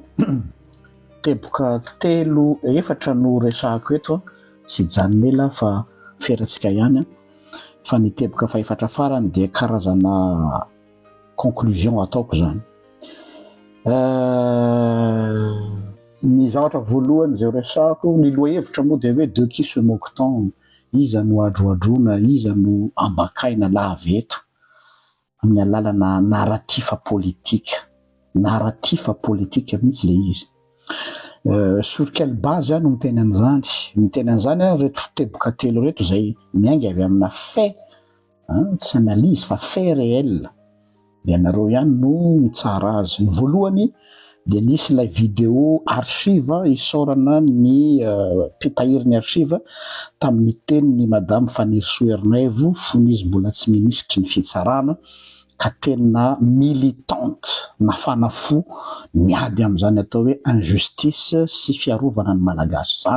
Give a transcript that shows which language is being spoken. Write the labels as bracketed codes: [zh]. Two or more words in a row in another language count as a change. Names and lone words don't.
[mg] Teboka 3-4 no resahako eto tsy janonela fa feratsika ihany fa ny teboka faefatra farany dia karazana conclusion ataoko zany. Ny zavatra voalohany zay resahako ny lohahevitra moa dia hoe [fr] de qui se moque-t-on, [mg] iza no adroadrona, iza no ambakaina laveto amin'ny alalana [fr] narratif politique [mg] mihitsy le izy. [fr] Sur quelle base [mg] no miteny an'izany reto teboka 3 reto zay miainga avy amina fait tsy analyse fa [fr] fait réel [mg] dia nareo ihany no mitsara azy. Ny voalohany dia nisy ilay [fr] vidéo archive [mg] isorana ny pitahiry ny archive tamin'ny teniny madame Fanny Soernaivo fony izy mbola tsy ministry ny fitsarana ka tena militante nafana fo niady amin'izany atao hoe injustice sy fiarovana ny malagasy zany.